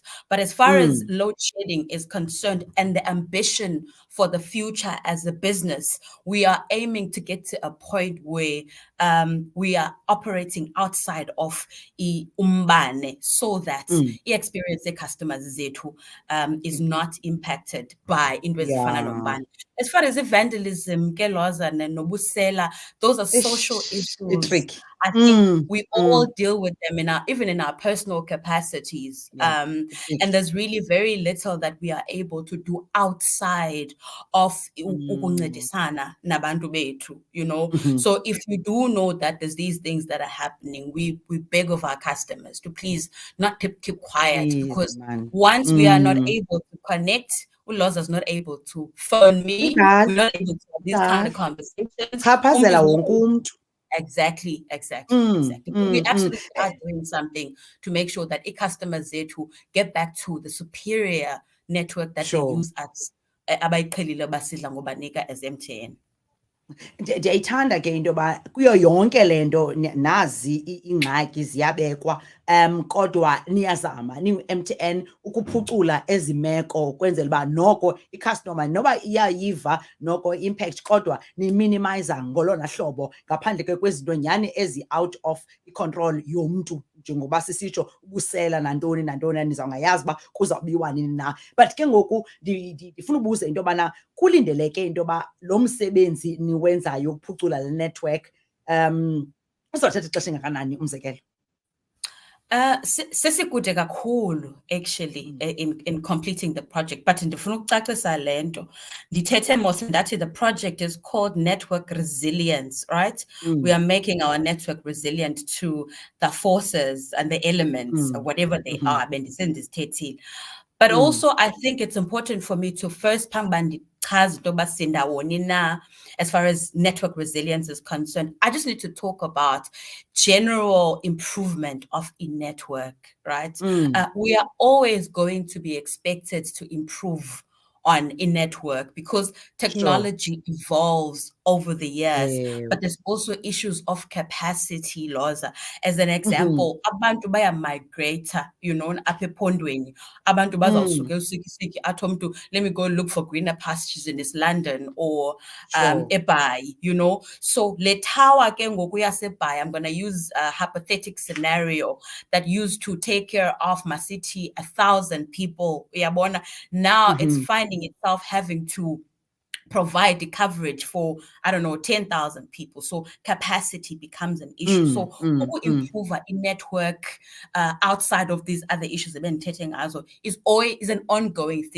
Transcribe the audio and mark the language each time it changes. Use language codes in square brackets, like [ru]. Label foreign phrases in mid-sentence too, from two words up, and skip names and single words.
[en] But as far as load shedding is concerned and the ambition for the future as a business, we are aiming to get to a point where we are operating outside of umbane so that the experience the customers zethu is not impacted by [xh] into ezifana nombane. [en] As far as the vandalism, [xh] ke Lhoza nobusela, [en] those are social issues. I think we all deal with them even in our personal capacities. And there's really very little that we are able to do outside of [xh] ukuncedisana nabantu bethu, [en] you know. So if you do know that there's these things that are happening, we beg of our customers to please not keep quiet, because once we are not able to connect, Lhoza is not able to phone me, we're not able to have these kind of conversations. Exactly. But we absolutely are doing something to make sure that customers there to get back to the superior network that they use as [xh] abayiqhelile basidla ngobanika [en] as MTN. [xh] Ndiyayithanda ke into yoba kuyo yonke le nto nazi iingxaki ziyabekwa, kodwa niyazama niyi-MTN ukuphucula ezi meko ukwenzela uba noko icustomer noba iyayiva noko i-impact kodwa niyi-minimizer ngolona hlobo, ngaphandle ke kwezinto nyhani ezi- [en] out of [xh] i-control yomntu, njengoba sisitsho ubusela nantoni nantoni, nizawungayazi uba kuzawubiwa nini na. But ke ngoku ndifuna ubuza into yobana kulindeleke into yoba lo msebenzi niwenzayo ukuphucula le network uzawuthatha ixesha engakanani umzekelo? Sesikude kakhulu [en] actually in completing the project, but [xh] ndifuna ukucacisa le nto. Ndithethe mos ndathi [en] the project is called network resilience, right? We are making our network resilient to the forces and the elements, whatever they are. Bendisendizithethile. But also, I think it's important for me to first as far as network resilience is concerned. I just need to talk about general improvement of a network, right? We are always going to be expected to improve on a network because technology evolves over the years, but there's also issues of capacity, Lhoza. As an example, [xh] abantu baya migrator, [en] you know, [xh] apha ephondweni, abantu bazawusuka esikisiki athi umntu, [en] let me go look for greener pastures in East London or eBhayi, you know. [xh] So le tower ke ngoku yaseBhayi, [en] I'm going to use a hypothetical scenario that used to take care of my city 1,000 people. Now it's finding itself having to provide the coverage for, I don't know, 10,000 people. So capacity becomes an issue. So improve a network outside of these other issues is always an ongoing thing.